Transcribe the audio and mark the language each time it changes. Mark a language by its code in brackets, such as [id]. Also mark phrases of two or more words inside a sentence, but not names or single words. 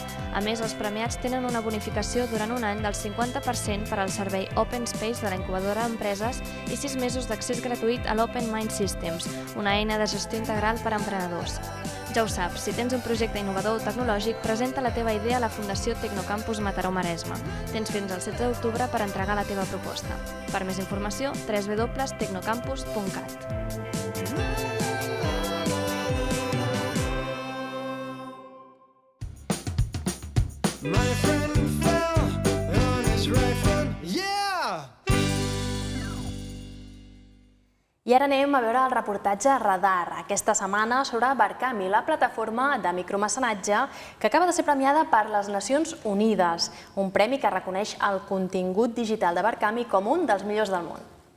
[ca] A més, els premiats tenen una bonificació durant un any del 50% per al servei Open Space de la incubadora d'empreses i 6 mesos d'accés gratuït a l'Open Mind Systems, una eina de gestió integral per a emprenedors. Ja ho saps, si tens un projecte innovador o tecnològic, presenta la teva idea a la Fundació Tecnocampus Mataró-Maresme. Tens fins al 16 d'octubre per entregar la teva proposta. Per més informació, www.tecnocampus.cat. [en] My friend fell on his right foot, yeah! [ca] I ara anem a veure el reportatge Radar, aquesta setmana sobre Barkami, la plataforma de micromecenatge que acaba de ser premiada per les Nacions Unides, un premi que reconeix el contingut digital de Barkami com un dels millors del món.